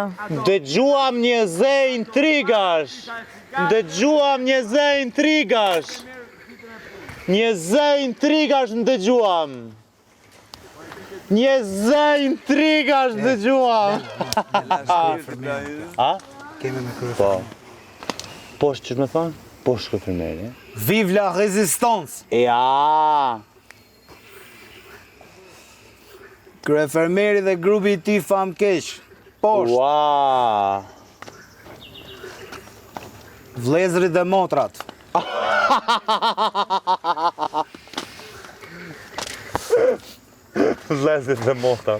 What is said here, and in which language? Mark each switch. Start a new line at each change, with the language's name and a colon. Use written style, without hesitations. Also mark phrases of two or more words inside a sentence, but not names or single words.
Albanian: Dëgjuam një zë intrigash. Dëgjuam një zë intrigash. Një zë intrigash në dëgjuam. Një zë intrigash dëgjuam. A? Kemi me kryefermer. Po. Poshtë që me thonë? Poshtë kryefermeri.
French: Vive la résistance.
Albanian: Ja. Kryefermeri dhe grupi i tij famkeq. Poshtë. Ua. Vlezrit dhe motrat. Vlezrit dhe motrat.